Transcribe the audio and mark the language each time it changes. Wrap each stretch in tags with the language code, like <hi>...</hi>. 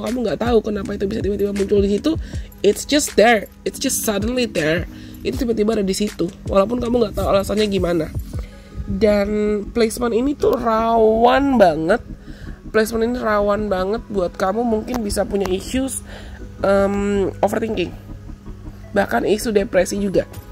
<id>Kamu nggak tahu kenapa itu bisa tiba-tiba muncul di situ.</id> <en>It's just there, it's just suddenly there.</en> <id>Itu tiba-tiba ada di situ, walaupun kamu nggak tahu alasannya gimana. Dan placement ini tuh rawan banget. Placement ini rawan banget buat kamu mungkin bisa punya issues overthinking, bahkan isu depresi juga.</id>